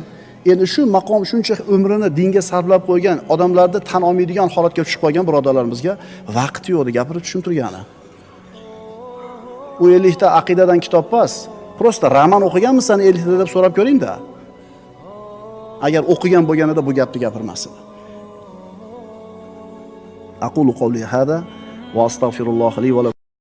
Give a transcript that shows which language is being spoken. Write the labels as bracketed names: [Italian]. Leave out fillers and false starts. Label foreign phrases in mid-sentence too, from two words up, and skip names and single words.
[Uzbek] Endi shu maqom shuncha umrini dinga sarflab qo'ygan odamlarni tan olmaydigan holatga tushib qolgan birodarlarimizga vaqt yo'q deb gapirib tushuntirgani. U 50 ta aqidadan kitob emas, prosta roman o'qiganmisan 50 ta deb so'rab ko'ring-da. Agar o'qigan bo'lganida bu gapni gapirmas edi. [Arabic] أقول قولي هذا وأستغفر الله لي و